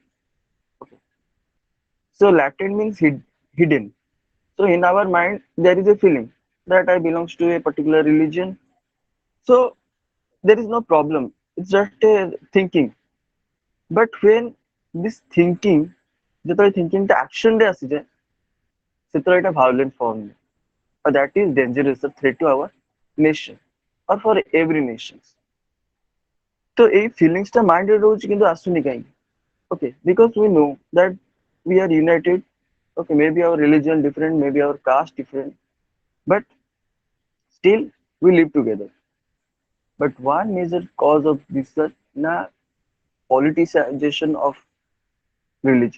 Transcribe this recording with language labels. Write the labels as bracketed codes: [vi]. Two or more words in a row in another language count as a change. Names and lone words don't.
[en] Okay. So latent means hidden. So in our mind, there is a feeling that I belongs to a particular religion. So there is no problem. It's just a thinking. But when this thinking, [or] ଯେତେବେଳେ thinking ଟା action ରେ ଆସିଯାଏ, ସେତେବେଳେ ଏଟା [en] violent form. That is dangerous, a threat to our nation or for every nation. [or] So ଏଇ feelings ଟା mind ରେ ରହୁଛି କିନ୍ତୁ ଆସୁନି କାହିଁକି? [en] Okay, because we know that we are united. Okay, maybe our religion different, maybe our caste different, but still we live together. But one major cause of this is na politicization of religion.